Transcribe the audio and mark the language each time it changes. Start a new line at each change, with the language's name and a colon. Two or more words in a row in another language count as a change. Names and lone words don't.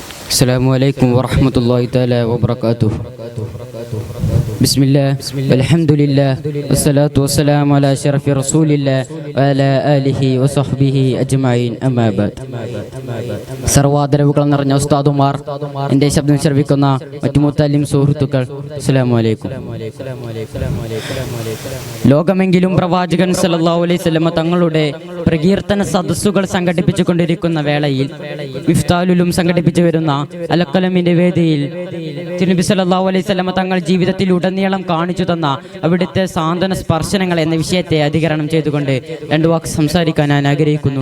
Arabic: السلام عليكم ورحمة الله تعالى وبركاته. بسم الله، الحمد لله، والصلاة والسلام على أشرف رسول الله وعلى آله وصحبه أجمعين، أما بعد.
Malayalam: സർവാദരവുകൾ നിറഞ്ഞ ഉസ്താദുമാർ, എൻ്റെ ശബ്ദം ശ്രവിക്കുന്ന മറ്റു മുത്തല്ലിം സുഹൃത്തുക്കൾ,
Arabic: السلام عليكم.
Malayalam: ലോകമെങ്കിലും പ്രവാചകൻ
Arabic: صلى الله عليه وسلم
Malayalam: തങ്ങളുടെ പ്രകീർത്തന സദസ്സുകൾ സംഘടിപ്പിച്ചുകൊണ്ടിരിക്കുന്ന വേളയിൽ മിഫ്താലുലും സംഘടിപ്പിച്ചു വരുന്ന അലക്കലമിന്റെ വേദിയിൽ തിരുനബി
Arabic: صلى الله عليه وسلم
Malayalam: തങ്ങൾ ജീവിതത്തിൽ ഉടനീളം കാണിച്ചു തന്ന അവിടുത്തെ സാന്ത്വന സ്പർശനങ്ങൾ എന്ന വിഷയത്തെ അധികരണം ചെയ്തുകൊണ്ട് രണ്ടു വാക്ക് സംസാരിക്കാൻ ഞാൻ ആഗ്രഹിക്കുന്നു.